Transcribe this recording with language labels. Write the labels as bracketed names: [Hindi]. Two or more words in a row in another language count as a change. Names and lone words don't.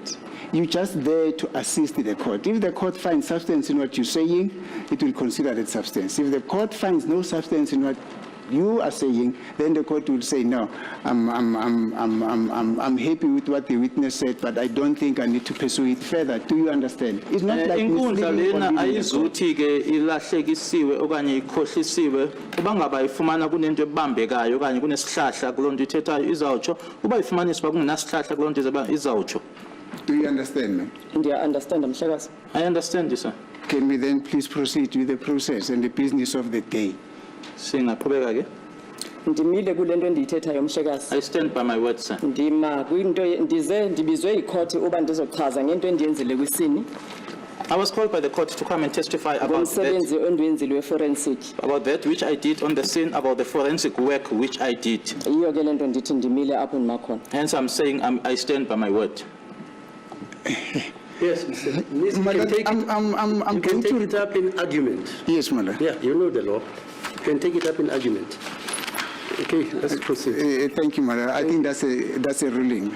[English] You're just there to assist the court. If the court finds substance in what you're saying, it will consider that substance. If the court finds no substance in what you are saying, then the court will say, no, I'm happy with what the witness said, but I don't think I need to pursue it further. Do you understand? It's not like [Xhosa] inkundla [English] misleading [Xhosa] lena [English] or leading the court. [Xhosa] ayizuthi ke ilahlekisiwe okanye ikhohlisiwe uba ngaba ifumana kunento ebambekayo okanye kunesihlahla kulonto ithethayo izawutsho uba ifumaniswa kungenasihlahla kulonto izawutsho. [English] Do you understand, ma'am? [Xhosa] Ndiya understand Mhlekazi. [English] I understand this, sir. Can we then please proceed with the process and the business of the day? [Xhosa] Singaqhubeka ke. Ndimile kulento endiyithethayo Mhlekazi. [English] I stand by my words, sir. [Xhosa] Ndima kwinto ndibizwe icourt uba ndizochaza ngento endiyenzile kwisini. [English] I was called by the court to come and testify about [Xhosa] Ngomsebenzi ondiwenzile forensic. [English] that which I did on the scene, about the forensic work which I did. [Xhosa] Iyo ke lento ndithi ndimile apho ndimakhona. [English] Hence I'm saying I stand by my word. Yes, Mr. You Madam, can take it, I'm you going can take to... it up in argument. Yes, madam. Yeah, you know the law. You can take it up in argument. Okay, let's proceed. Thank you, madam. I think that's a ruling.